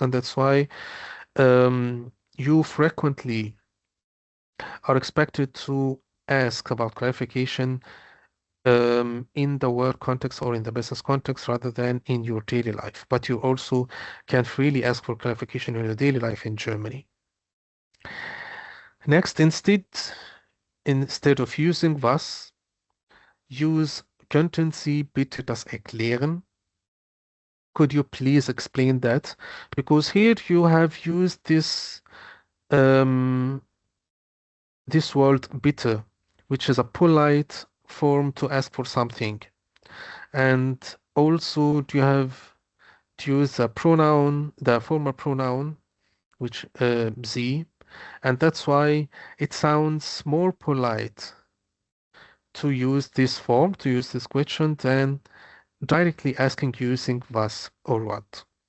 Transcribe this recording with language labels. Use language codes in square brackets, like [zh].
[en] And that's why you frequently are expected to ask about clarification in the work context or in the business context rather than in your daily life. But you also can freely ask for clarification in your daily life in Germany. Next, instead of using was, use [de] könnten Sie bitte das erklären? [en] Could you please explain that? Because here you have used um, this word bitte, which is a polite form to ask for something. And also you have to use the formal pronoun, which sie, and that's why it sounds more polite to use this form, to use this question, than directly asking using was or what.